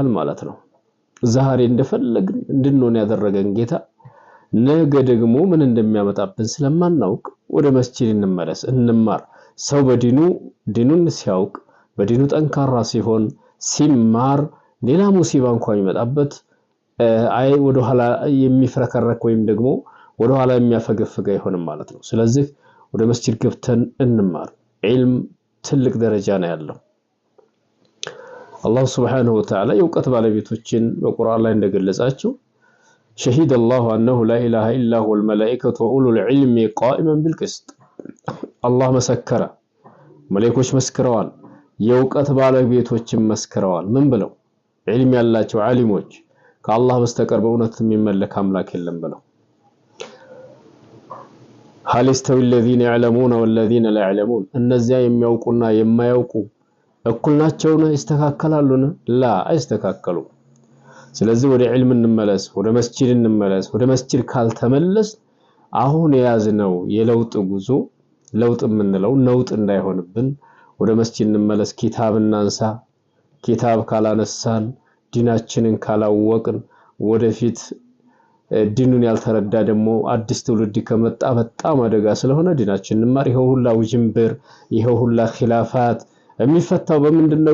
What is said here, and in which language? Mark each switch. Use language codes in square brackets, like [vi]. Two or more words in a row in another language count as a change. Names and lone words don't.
[am] ማለት ነው። ዛሬ እንደፈለግን እንድንሆን ያደረገን ጌታ ነገ ደግሞ ምን እንደሚያመጣብን ስለማናውቅ ወደ መስጂድ እንመለስ፣ እንማር። ሰው ዲኑን ሲያውቅ በዲኑ ጠንካራ ሲሆን ሲማር ሌላ ሙሲባ እንኳን ይመጣበት ወደ ኋላ የሚፍረከረክ ወይም ደግሞ ወደ ኋላ የሚያፈገፍግ አይሆንም ማለት ነው። ስለዚህ ወደ መስጂድ ገብተን እንማር። ዒልም ትልቅ ደረጃ ነው ያለው። አላህ [ar] سبحانه وتعالى [am] የእውቀት ባለቤቶችን በቁርአን ላይ እንደገለጻቸው [ar] شهد الله أنه لا إله إلا هو الملائكة وأولو العلم قائما بالقسط [am] الله مسكر ملائكوች መስክረዋል፣ የእውቀት ባለቤቶችን መስክረዋል። ምን ብለው? ዒልም ያላቸው ዓሊሞች ከአላህ በስተቀር በእውነት የሚመለክ አምላክ የለም ብለው። [ar] هل يستوي الذين يعلمون والذين لا يعلمون [am] እነዚያ የሚያውቁና የማያውቁ እኩል ናቸው ነው? ይስተካከላሉን? ላ አይስተካከሉም። ስለዚህ ወደ ዒልም እንመለስ፣ ወደ መስጂድ እንመለስ። ወደ መስጂድ ካልተመለስ አሁን የያዝነው የለውጥ ጉዞ ለውጥ የምንለው ነውጥ እንዳይሆንብን ወደ መስጂድ እንመለስ፣ ኪታብ እናንሳ። ኪታብ ካላነሳን ዲናችንን ካላወቅን ወደፊት ዲኑን ያልተረዳ ደግሞ አዲስ ትውልድ ከመጣ በጣም አደጋ ስለሆነ ዲናችንን እንማር። ይሄው ሁላ ውጅንብር ይሄው ሁላ ኺላፋት የሚፈታው በምንድነው?